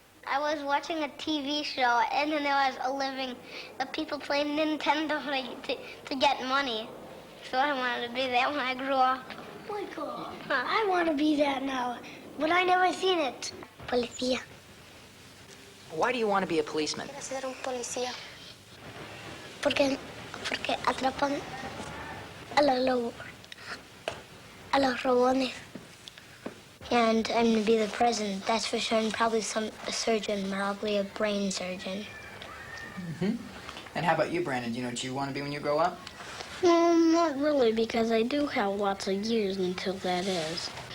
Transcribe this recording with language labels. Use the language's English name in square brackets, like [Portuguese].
[English] I was watching a TV show, and then there was the people playing Nintendo to get money. So I wanted to be that when I grew up. Oh my God. I want to be that now, but I never seen it. [Spanish] Policía. [English] Why do you want to be a policeman? [Spanish] Quiero ser un policía. Porque atrapan a los robones. [English] And I'm going to be the president, that's for sure, and probably a surgeon, probably a brain surgeon. Mm-hmm. And how about you, Brandon? Do you know what you want to be when you grow up? Not really, because I do have lots of years until that is.